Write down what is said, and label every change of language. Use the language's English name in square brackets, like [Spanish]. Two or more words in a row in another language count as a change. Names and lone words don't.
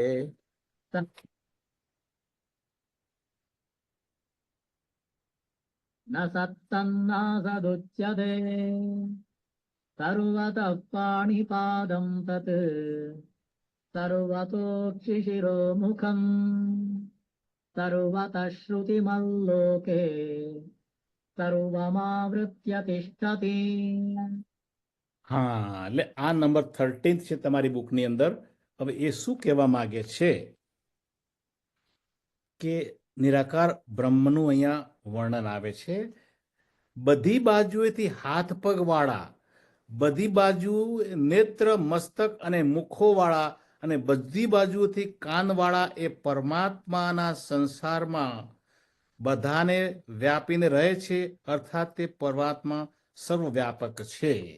[Sanskrit] न सत्तन्नासदुच्यते सर्वतः पाणिपादं तत् सर्वतोक्षिशिरोमुखम् सर्वतः श्रुतिमल्लोके सर्वमावृत्य तिष्ठति. [Gujarati] હા, એટલે આ નંબર 13 છે તમારી બુકની અંદર. હવે એ શું કહેવા માંગે છે કે નિરાકાર બ્રહ્મનું અહીંયા વર્ણન આવે છે. બધી બાજુએથી હાથ પગ વાળા, બધી બાજુ નેત્ર મસ્તક અને મુખો વાળા, અને બધી બાજુથી કાનવાળા એ પરમાત્માના સંસારમાં બધાને વ્યાપીને રહે છે, અર્થાત તે પરમાત્મા સર્વવ્યાપક છે.